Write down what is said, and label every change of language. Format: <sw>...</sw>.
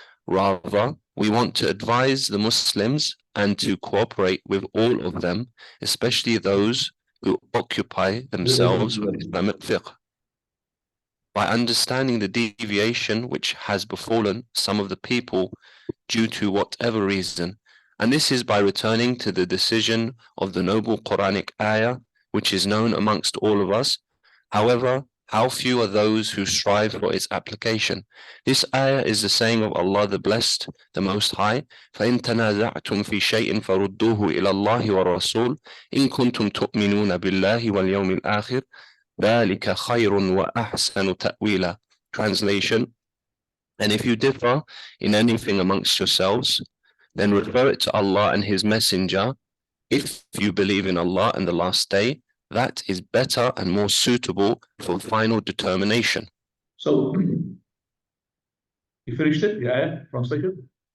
<en>Rather, we want to advise the Muslims and to cooperate with all of them, especially those who occupy themselves with Islamic fiqh, by understanding the deviation which has befallen some of the people due to whatever reason. And this is by returning to the decision of the noble Quranic ayah, which is known amongst all of us. However, how few are those who strive for its application. This ayah is the saying of Allah the Blessed, the Most High,</en> <ar>فَإِن تَنَازَعْتُمْ فِي شَيْءٍ فَرُدُّوهُ إِلَى اللَّهِ وَالرَّسُولِ إِن كُنتُمْ تُؤْمِنُونَ بِاللَّهِ وَالْيَوْمِ الْآخِرِ ذَلِكَ خَيْرٌ وَأَحْسَنُ تَأْوِيلًا.</ar> <en>Translation: and if you differ in anything amongst yourselves, then refer it to Allah and His Messenger. If you believe in Allah and the Last Day, that is better and more suitable for final determination. So, you finished it? Yeah, translation?</en>